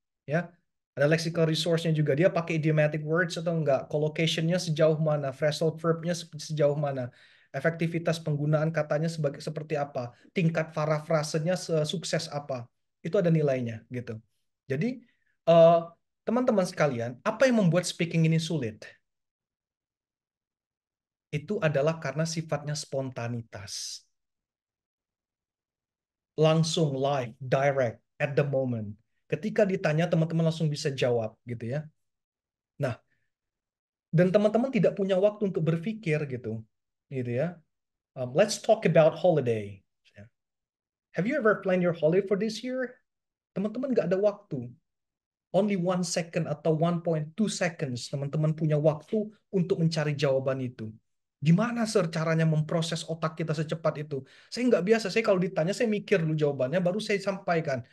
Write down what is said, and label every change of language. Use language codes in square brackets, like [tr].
[id] Ya, ada lexical resource-nya juga. Dia pakai idiomatic words atau enggak, collocation-nya sejauh mana, phrasal verb-nya sejauh mana, efektivitas penggunaan katanya seperti apa, tingkat parafrasenya sukses apa. Itu ada nilainya, gitu. Jadi, teman-teman sekalian, apa yang membuat speaking ini sulit? Itu adalah karena sifatnya spontanitas. [en] Langsung, live, direct, at the moment. [id] Ketika ditanya, teman-teman langsung bisa jawab, gitu ya. Nah, dan teman-teman tidak punya waktu untuk berpikir, gitu ya. [en] Let's talk about holiday. Have you ever planned your holiday for this year? [id] Teman-teman nggak ada waktu. [en] Only 1 second [id] atau 1.2 seconds teman-teman punya waktu untuk mencari jawaban itu. Gimana sir caranya memproses otak kita secepat itu? Saya nggak biasa. Saya kalau ditanya saya mikir dulu jawabannya baru saya sampaikan.